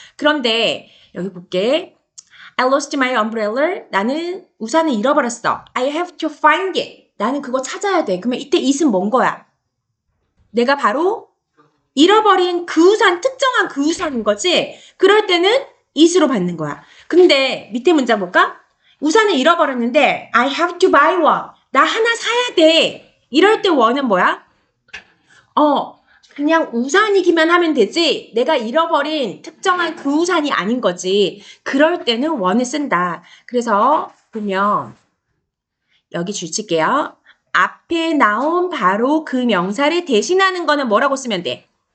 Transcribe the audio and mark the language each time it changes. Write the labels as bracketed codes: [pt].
[ko] 그런데, 여기 볼게. [en] I lost my umbrella. [ko] 나는 우산을 잃어버렸어. [en] I have to find it. [ko] 나는 그거 찾아야 돼. 그러면 이때 it은 뭔 거야? 내가 바로 잃어버린 그 우산, 특정한 그 우산인 거지? 그럴 때는 it으로 받는 거야. 근데 밑에 문장 볼까? 우산을 잃어버렸는데 [en] I have to buy one. [ko] 나 하나 사야 돼. 이럴 때 one은 뭐야? 그냥 우산이기만 하면 되지 내가 잃어버린 특정한 그 우산이 아닌 거지. 그럴 때는 one을 쓴다. 그래서 보면 여기 줄칠게요. 앞에 나온 바로 그 명사를 대신하는 거는 뭐라고 쓰면 돼?